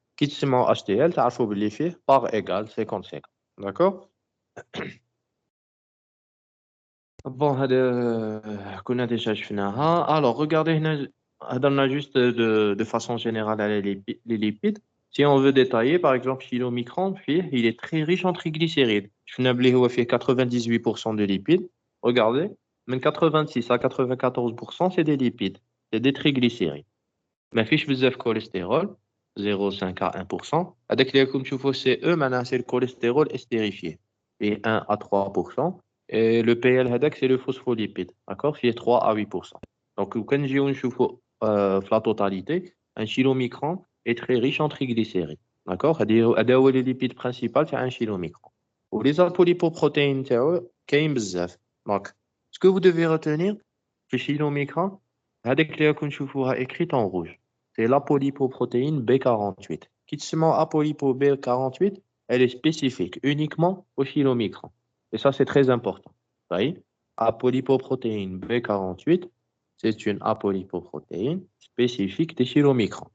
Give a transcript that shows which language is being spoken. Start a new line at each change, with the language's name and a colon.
French: Qui se mange HDL, tu as fait par égal 50-50. D'accord? Bon, كنا déjà شفناها. Alors, regardez
Arabic: هنا هضرنا
French: juste de façon générale à les lipides. Si on veut détailler, par exemple, chylomicron, il est très riche en triglycérides.
Arabic: شفنا بلي هو فيه 98%
French: de lipides. Regardez, من 86 à 94%, c'est des lipides, c'est des triglycérides.
Arabic: ما فيش بزاف كوليسترول 0,5 à 1%. هذاك اللي راكم تشوفوا سي او معناها سي الكوليسترول استيريفيé فيه 1 à 3%.
French: Et le PL هذاك c'est le phospholipide, d'accord, فيه 3 à 8%. Donc
Arabic: كان نجيو نشوفوا في
French: la totalité un chylomicron est très riche en triglycérides, d'accord. هذا هو les lipides principal تاع un chylomicron.
Arabic: ولي apolipoprotéines تاعو كاين بزاف.
French: Donc ce que vous devez retenir في chylomicron
Arabic: هذاك اللي راكم تشوفوها
French: écrite en rouge, c'est l'apolipoprotéine B48. Qui se met apolipo B48, elle est spécifique uniquement au chylomicron. Et ça, c'est très important. Vous voyez, apolipoprotéine B48, c'est une apolipoprotéine spécifique des chylomicrons.